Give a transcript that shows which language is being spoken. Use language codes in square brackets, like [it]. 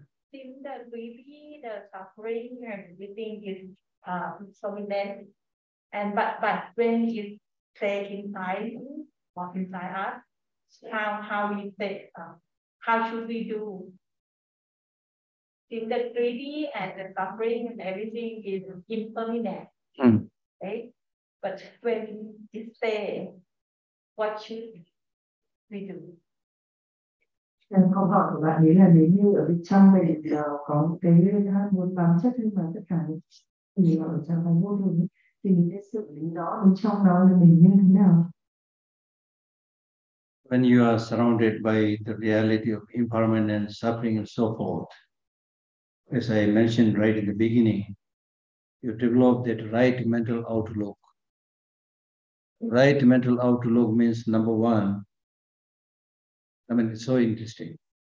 [en] Seems that maybe the suffering and everything is so immense, and but when it stay inside or inside us, how we say how should we do? Seems that greedy and the suffering and everything is impermanent, right? But when it stay, what should we do? [vi] Câu hỏi của bạn ấy là nếu như ở bên trong mình có cái ham muốn bám chất, nhưng mà tất cả những gì ở trong cái vô thường thì mình sẽ xử lý nó bên trong đó là mình như thế nào? [en] When you are surrounded by the reality of impermanence, suffering, and so forth, as I mentioned right in the beginning, you develop that right mental outlook. Right mental outlook means, number one, I mean, it's so interesting.